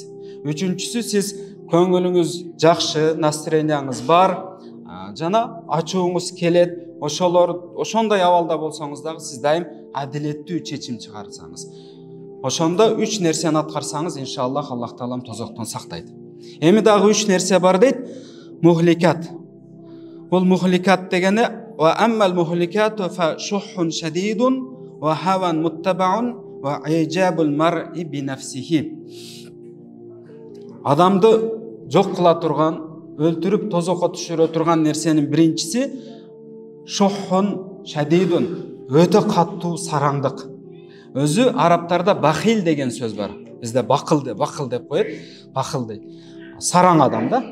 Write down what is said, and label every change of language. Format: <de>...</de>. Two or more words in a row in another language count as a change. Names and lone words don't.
<ky>Үчүнчүсү, сиз көңүлүңүз жакшы, настроенияңыз бар, жана ачууңуз келет, ошондой абалда болсоңуз дагы сиз дайым адилеттүү чечим чыгарсаңыз. ошондо 3 нерсени аткарсаңыз, иншаллах, Аллах Таалам тозоктон сактайт. Эми дагы 3 нерсе бар дейт. Мухликат. Бул мухликат дегени</ky> <ar>وأما المهلكات فشح شديد وهوى متبع وإعجاب المرء بنفسه.</ar> <ky>Адамды жок кыла турган, өлтүрүп тозокко түшүрө турган нерсенин биринчиси</ky> <ar>شح شديد,</ar> <ky>өтө каттуу сараңдык. Өзү арабтарда бахил деген сөз бар. Бизде бакыл деп коет. Бакыл дейт. Сараң адам да.</ky>